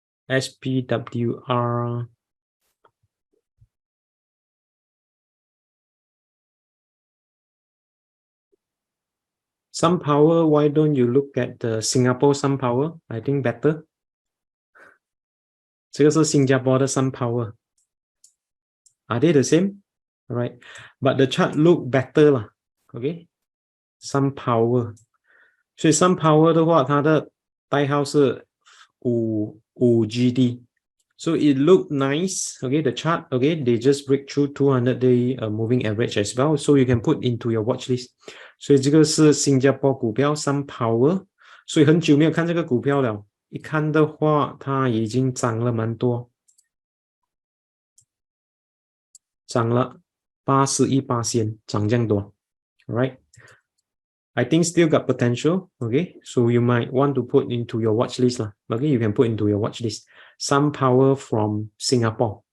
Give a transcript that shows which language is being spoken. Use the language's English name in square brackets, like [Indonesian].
[English] SPWR. Sun Power, why don't you look at the Singapore Sun Power? I think better. [Chinese] 这个是新加坡的 SunPower. [English] Are they the same? Alright, but the chart look better 啦 OK, SunPower. [Chinese] 所以 SunPower 的话，它的代号是5GD. [English] So it looked nice. Okay, the chart. Okay, they just break through 200-day moving average as well. So you can put into your watch list. [Chinese] 所以这个是新加坡股票 SunPower. 所以很久没有看这个股票了。一看的话，它已经涨了蛮多，涨了81%，涨这样多。 [English] Alright. I think still got potential. Okay, so you might want to put into your watch list lah. Okay, you can put into your watch list. SunPower from Singapore.